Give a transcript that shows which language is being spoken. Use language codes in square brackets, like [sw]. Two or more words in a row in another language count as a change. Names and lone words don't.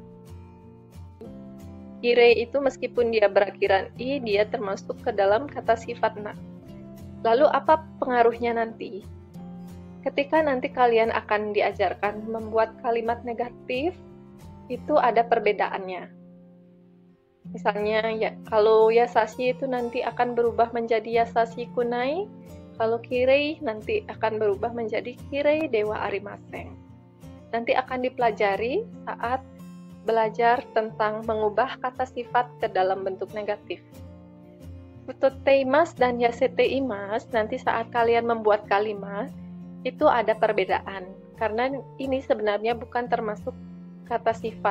[id] Kirei itu meskipun dia berakhiran i, dia termasuk ke dalam kata sifat na. Lalu apa pengaruhnya nanti? ketika nanti kalian akan diajarkan membuat kalimat negatif, itu ada perbedaannya. Misalnya, ya, kalau yasashi itu nanti akan berubah menjadi [ja] 優しくない, [id] kalau kirei nanti akan berubah menjadi [ja] きれいではありません. [id] Nanti akan dipelajari saat belajar tentang mengubah kata sifat ke dalam bentuk negatif. Futoteimasu dan yaseteimasu nanti saat kalian membuat kalimat, itu ada perbedaan, karena ini sebenarnya bukan termasuk kata sifat.